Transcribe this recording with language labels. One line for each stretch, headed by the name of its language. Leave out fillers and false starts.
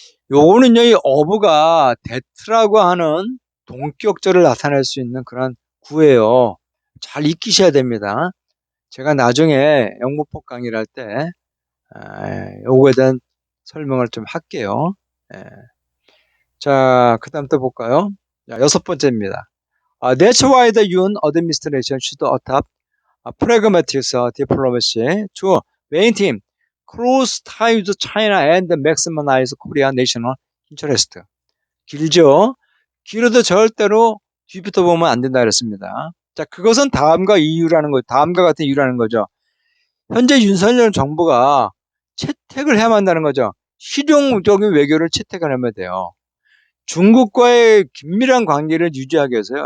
Korean: 요거는요, 이 어부가 대트라고 하는 동격절을 나타낼 수 있는 그런 구예요. 잘 익히셔야 됩니다. 제가 나중에 영문법 강의를 할 때, 요거에 대한 설명을 좀 할게요. 예. 자, 그 다음 또 볼까요? 자, 여섯 번째입니다.
English: That's why the Yoon administration should adopt pragmatic diplomacy to maintain close ties with China and maximize Korean national interest.
Korean: 길죠? 길어도 절대로 뒤부터 보면 안 된다 그랬습니다. 자, 그것은 다음과 같은 이유라는 거죠. 현재 윤석열 정부가 채택을 해야만 한다는 거죠. 실용적인 외교를 채택을 하면 돼요. 중국과의 긴밀한 관계를 유지하기 위해서요.